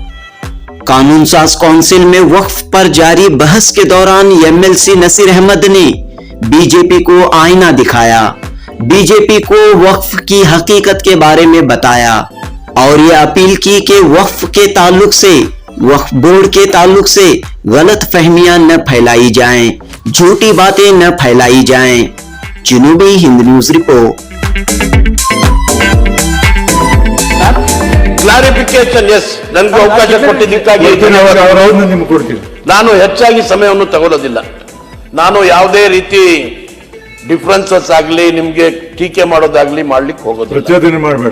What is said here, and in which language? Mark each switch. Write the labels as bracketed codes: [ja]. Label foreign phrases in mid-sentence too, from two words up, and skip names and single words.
[ur] قانون ساز کونسل میں وقف پر جاری بحث کے دوران ایم ایل سی نصیر احمد نے بی جے پی کو آئینہ دکھایا، بی جے پی کو وقف کی حقیقت کے بارے میں بتایا اور یہ اپیل کی کہ وقف کے تعلق سے، وقف بورڈ کے تعلق سے غلط فہمیاں نہ پھیلائی جائیں، جھوٹی باتیں نہ پھیلائی جائیں. جنوبی ہند نیوز رپورٹ. [en] clarification yes, [kn] ನನಗೆ ಅವಕಾಶ ಕೊಟ್ಟಿದ್ದಕ್ಕಾಗಿ ನಾನು ಹೆಚ್ಚಾಗಿ ಸಮಯವನ್ನು ತಗೊಳ್ಳೋದಿಲ್ಲ. ನಾನು ಯಾವುದೇ ರೀತಿ ಡಿಫರೆನ್ಸಸ್ ಆಗಲಿ ನಿಮ್ಗೆ ಟೀಕೆ ಮಾಡೋದಾಗ್ಲಿ ಮಾಡ್ಲಿಕ್ಕೆ ಹೋಗೋದಿಲ್ಲ.